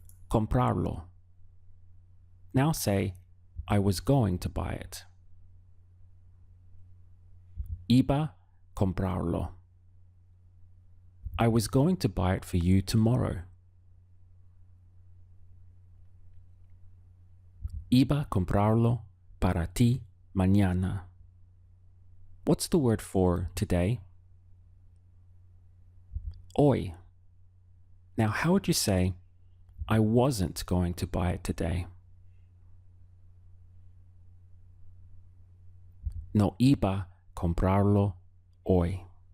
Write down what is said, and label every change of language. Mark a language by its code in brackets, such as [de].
[en] Comprarlo. Now say, I was going to buy it. [es] Iba comprarlo. [en] I was going to buy it for you tomorrow. [es] Iba comprarlo para ti mañana. [en] What's the word for today? Hoy. Now, how would you say, I wasn't going to buy it today? [es] No iba comprarlo hoy.